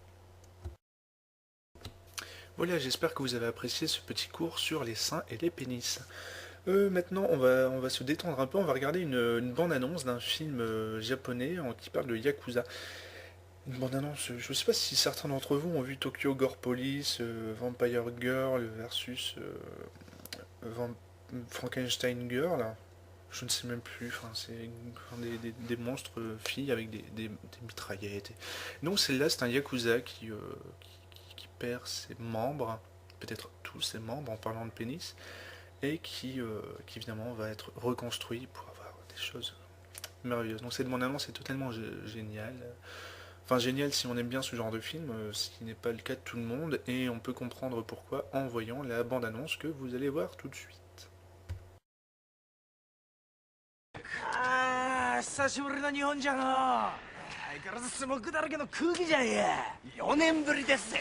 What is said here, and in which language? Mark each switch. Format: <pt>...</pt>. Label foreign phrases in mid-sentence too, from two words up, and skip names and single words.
<fr>Voilà, j'espère que vous avez apprécié ce petit cours sur les seins et les pénis. Maintenant, on va se détendre un peu, on va regarder une bande-annonce d'un film japonais qui parle de Yakuza. Une bande-annonce, je ne sais pas si certains d'entre vous ont vu Tokyo Gore Police, Vampire Girl versus Van- Frankenstein Girl. Je ne sais même plus, enfin, c'est des monstres filles avec des mitraillettes. Donc celle-là, c'est un Yakuza qui perd ses membres, peut-être tous ses membres en parlant de pénis, et qui évidemment va être reconstruit pour avoir des choses merveilleuses. Donc cette bande-annonce est totalement géniale. Enfin génial si on aime bien ce genre de film, ce qui n'est pas le cas de tout le monde, et on peut comprendre pourquoi en voyant la bande-annonce que vous allez voir tout de suite.</fr> <ja>ああ、久しぶりの日本じゃの。相変わらずスモークだらけの空気じゃんや。4年ぶりですぜ。</ja>